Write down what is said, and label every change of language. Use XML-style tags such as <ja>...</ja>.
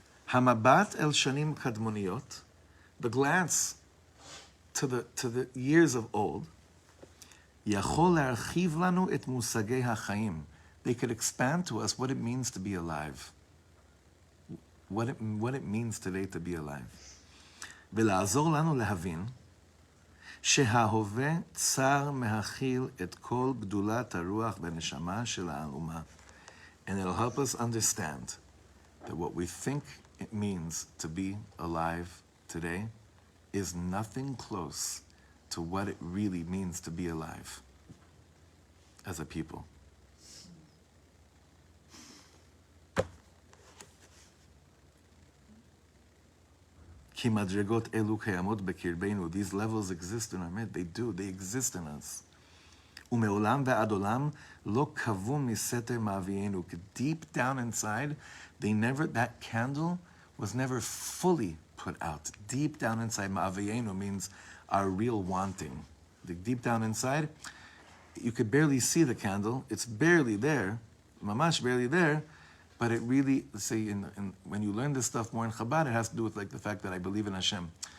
<he>Hamabat el shanim kadmoniyot,</he> <en>the glance to the years of old,</en> <he>יכול להרחיב לנו את מושגי החיים.</he> <en>They could expand to us what it means to be alive. What it means today to be alive.</en> <he>ולעזור לנו להבין שההווה צר מהכיל את כל גדולת הרוח והנשמה של האומה.</he> <en>And it'll help us understand that what we think it means to be alive today is nothing close to what it really means to be alive as a people.</en> <he>כי מדרגות אלו קיימות בקרבנו.</he> <en>These levels exist in our midst. They exist in us.</en> <he>ומעולם ועד עולם לא כבו מסתר מאבינו.</he> <en>Deep down inside, that candle was never fully put out. Deep down inside, מאבינו means our real wanting. Deep down inside, you could barely see the candle. It's barely there, mamash barely there, but it really, say, when you learn this stuff more in Chabad, it has to do with like the fact that I believe in Hashem.</en>